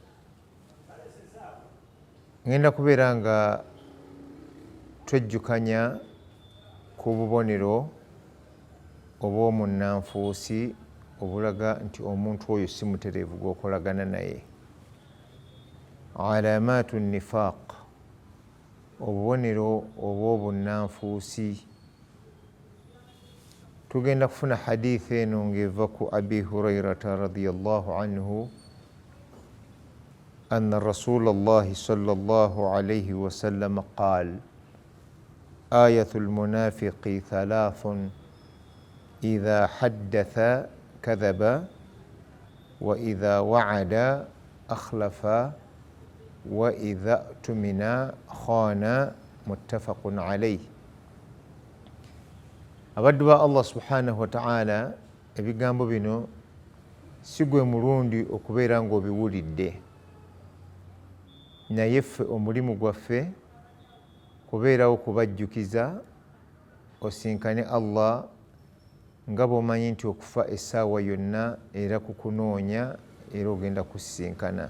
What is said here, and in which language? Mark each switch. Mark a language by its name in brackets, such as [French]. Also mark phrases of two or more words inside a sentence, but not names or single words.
[Ganda] Ngenda kubeera nga twejjukanya ku bubonero obw'omunnanfuusi obulaga nti omuntu oyo si mutereevu gw'okolagana naye. [Arabic] علامات النفاق, [Ganda] obubonero obw'obunnanfuusi. Tugenda kufuna hadithi eno ng'eva ku [Arabic] أبي هريرة رضي الله عنه أن رسول الله صلى الله عليه وسلم قال آية المنافق ثلاث إذا حدث كذب وإذا وعد أخلف وإذا اؤتمن خان متفق عليه. [Ganda] Abaddu ba [Arabic] الله سبحانه وتعالى, [Ganda] ebigambo bino si gwe mulundi okubeera ng'obiwulidde, naye ffe omulimu gwaffe kubeerawo kubajjukiza osinkane Allah nga bw'omanyi nti okufa essaawa yonna era kukunoonya era ogenda kusisinkana.